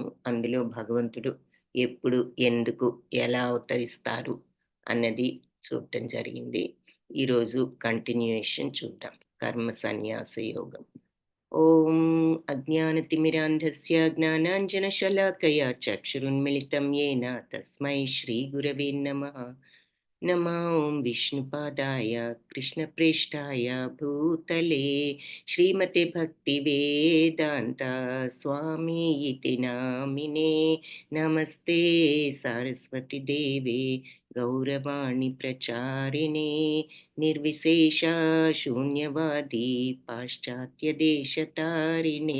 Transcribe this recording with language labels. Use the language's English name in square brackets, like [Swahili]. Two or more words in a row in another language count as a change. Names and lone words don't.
[Telugu] అందులో భగవంతుడు ఎప్పుడు, ఎందుకు, ఎలా అవతరిస్తారు అన్నది చూడటం జరిగింది. ఈరోజు కంటిన్యూయేషన్ చూద్దాం. కర్మ సన్యాస యోగం. [Sanskrit] ఓం అజ్ఞానతిమిరాంధస్య జ్ఞానాంజనశలాకయా చక్షురున్మిళితం येन తస్మై శ్రీ గురవే నమః. नमो विष्णुपादाय कृष्णप्रेष्ठाय भूतले श्रीमते भक्तिवेदान्त स्वामी इति नामिने. नमस्ते सरस्वती देवे गौरवाणी प्रचारिणे निर्विशेष शून्यवादी पाश्चात्य देशतारिणे.